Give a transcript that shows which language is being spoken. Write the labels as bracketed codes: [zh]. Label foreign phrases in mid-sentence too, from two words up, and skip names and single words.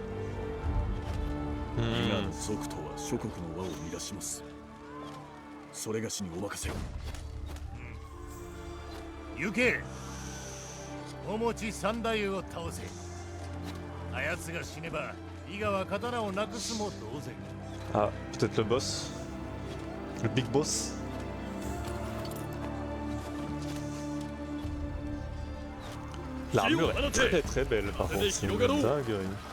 [ja] 伊賀の族とは諸国の輪を乱します。それがしにお任せを。行け。お持ち三太夫を倒せ。あやつが死ねば伊賀は刀をなくすも同然。 [fr] Ah, peut-être le boss. Le [en] big boss. [fr] L'armure est très très belle par contre, c'est une dinguerie.